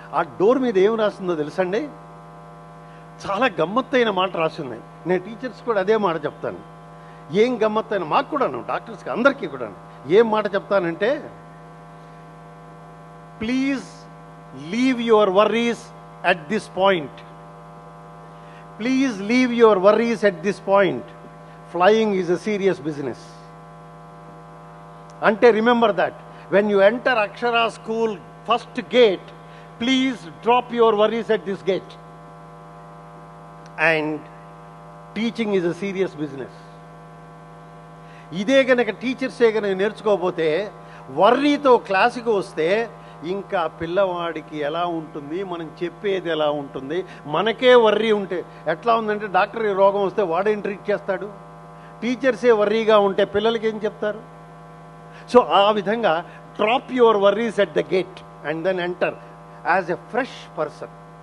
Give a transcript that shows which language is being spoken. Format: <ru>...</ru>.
<te>ఆ డోర్ మీద ఏం రాస్తుందో తెలుసండి? చాలా గమ్మత్తైన మాట రాసింది. నేను టీచర్స్ కూడా అదే మాట చెప్తాను. ఏం గమ్మత్తైన, మాకు కూడాను, డాక్టర్స్కి అందరికీ కూడాను ఏం మాట చెప్తానంటే,</te> <en>Please leave your worries at this point. Please leave your worries at this point. Flying is a serious business.</en> <te>Ante</te> <en>remember that when you enter Akshara school first gate, please drop your worries at this gate. And teaching is a serious business.</en> <te>ఇదే గనక టీచర్సే గనక నేర్చుకోకపోతే, వర్రీతో క్లాసుకు వస్తే ఇంకా పిల్లవాడికి ఎలా ఉంటుంది, మనం చెప్పేది ఎలా ఉంటుంది? మనకే వర్రీ ఉంటే ఎట్లా ఉందంటే, డాక్టర్ రోగం వస్తే వాడేం ట్రీట్ చేస్తాడు? టీచర్సే వర్రీగా ఉంటే పిల్లలకి ఏం చెప్తారు? సో ఆ విధంగా</te> <en>Drop your worries at the gate and then enter as a fresh person.</en>